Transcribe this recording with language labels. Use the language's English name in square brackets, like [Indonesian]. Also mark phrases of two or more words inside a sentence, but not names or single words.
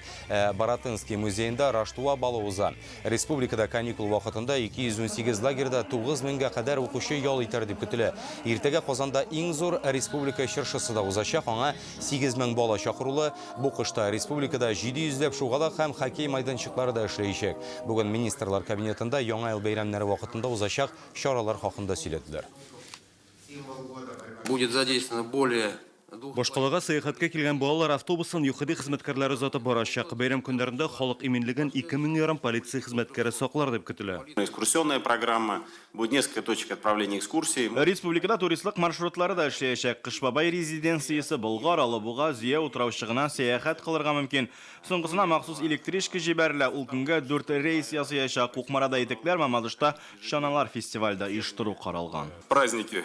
[Tatar] Баратынский музеенда Раштуа балы уза. Республикада каникул вакытында 218 лагерьда 9000-гә кадәр укучы ял итәр дип көтелә. Иртәгә Казанда иң зур республика чыршысы да узачак. Аңа 8000 бала чакырылы. Бу кышта республикада 700 шугала һәм хоккей майданчыклары да эшләячәк. Бүген министрлар кабинетында яңа ел бәйрәмнәре вакытында узачак чаралар хакында сөйләделәр. [Russian] Будет задействовано более [Tatar] Башкалага сәяхәткә килгән балалар автобусын ЮХД хезмәткәрләре озатып барачак. Бәйрәм көннәрендә халык иминлеген 2000 ярым полиция хезмәткәре саклар дип көтелә. [Russian] Экскурсионная программа, будет несколько точек отправления экскурсий. [Tatar] Республикада туристлык маршрутлары да эшләячәк. Кышбабай резиденциясе Болгар, Алабуга, Зия утраушыгына сәяхәт кылырга мөмкин. Соңгысына махсус электричка җибәрелә. Ул көнгә 4 рейс ясаячак. Кукмарада итекләр, Мамадышта Шаналар фестивальдә оештыру каралган. [Russian] Праздники.